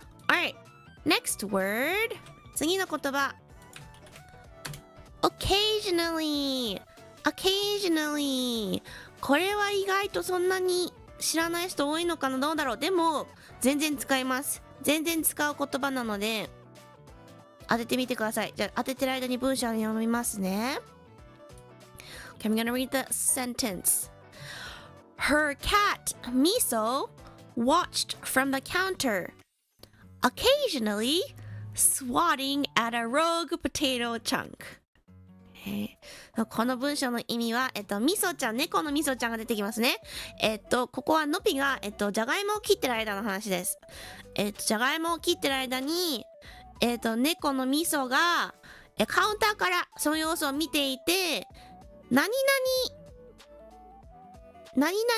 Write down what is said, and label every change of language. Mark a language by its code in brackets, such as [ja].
[en] Alright, next word。 [ja] 次の言葉 [en] occasionally。 [ja] occasionally、 これは意外とそんなに知らない人多いのかな、どうだろう。でも全然使います。全然使う言葉なので当ててみてください。じゃあ当ててる間に文章を読みますね。 [en] Okay, I'm gonna read the sentence. Her cat, Miso, watched from the counter, occasionally swatting at a rogue potato chunk。 [ja] この文章の意味は、みそちゃん、猫のみそちゃんが出てきますね。ここはのぴが、じゃがいもを切ってる間の話です。じゃがいもを切ってる間に、猫のみそが、カウンターからその様子を見ていて、何々、